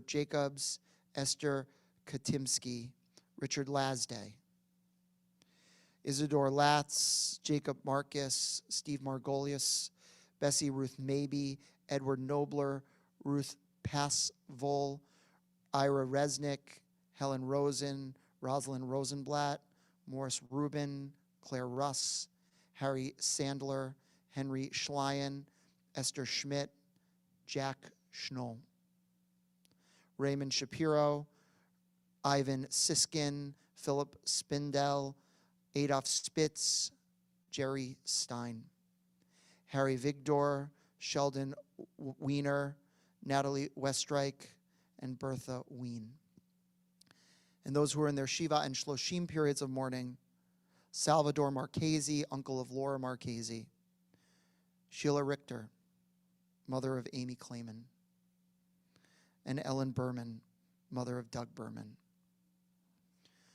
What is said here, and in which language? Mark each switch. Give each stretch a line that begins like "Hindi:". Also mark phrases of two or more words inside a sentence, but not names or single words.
English: Jacobs, Esther Katimsky, Richard Lasday, Isidore Latz, Jacob Marcus, Steve Margolius, Bessie Ruth Mabey, Edward Nobler, Ruth Passvol, Ira Resnick, Helen Rosen, Rosalind Rosenblatt, Morris Rubin, Claire Russ, Harry Sandler, Henry Schleien, Esther Schmidt, Jack Schnoll, Raymond Shapiro, Ivan Siskin, Philip Spindel, Adolf Spitz, Jerry Stein, Harry Vigdor, Sheldon Wiener, Natalie Westreich, and Bertha Wien. And those who are in their Shiva and Shloshim periods of mourning, Salvador Marchese, uncle of Laura Marchese, Sheila Richter, mother of Amy Clayman, and Ellen Berman, mother of Doug Berman.